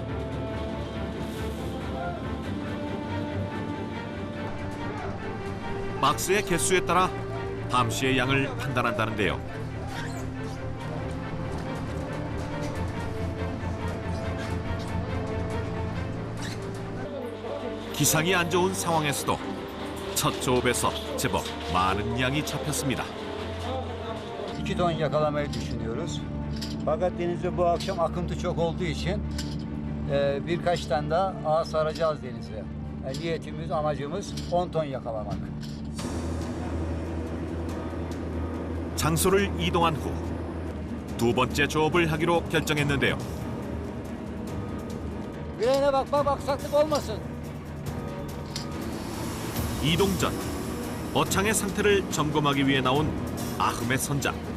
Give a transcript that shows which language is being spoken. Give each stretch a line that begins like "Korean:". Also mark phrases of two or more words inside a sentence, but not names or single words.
Korean: 박스의 개수에 따라 함씨의 양을 판단한다는데요. 기상이 안 좋은 상황에서도 첫 조업에서 제법 많은 양이 잡혔습니다.
Turkish: 2 ton yakalamayı düşünüyoruz. Fakat denizde bu akşam akıntı çok olduğu için birkaç tane daha ağ saracağız denize. Niyetimiz, amacımız 10 ton yakalamak.
Korean: 장소를 이동한 후 두 번째 조업을 하기로 결정했는데요.
Turkish: Birine bak aksaklık olmasın.
Korean: 이동 전 어창의 상태를 점검하기 위해 나온 아흠의 선장.